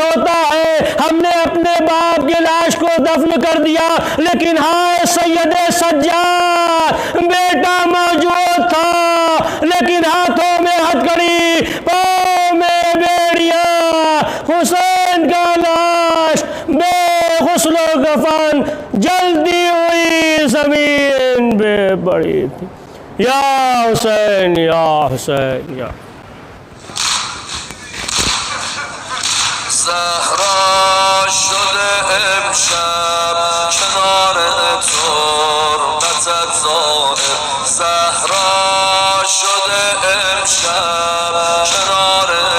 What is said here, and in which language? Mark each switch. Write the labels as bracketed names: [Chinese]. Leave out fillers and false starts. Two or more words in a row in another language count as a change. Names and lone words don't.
[Hindi] होता है, हमने अपने बाप की लाश को दफन कर दिया, लेकिन हाय सैयदे सज्जाद बेटा मौजूद था लेकिन हाथों में हथकड़ी, पाँव में बेड़िया, हुसैन का लाश बेगुस्ल कफन जल्दी हुई जमीन पे पड़ी थी। [Arabic] يا حسين يا حسين يا [Persian] زهرا شده امشب کنار تربتت ظاهر زهرا شده امشب کنار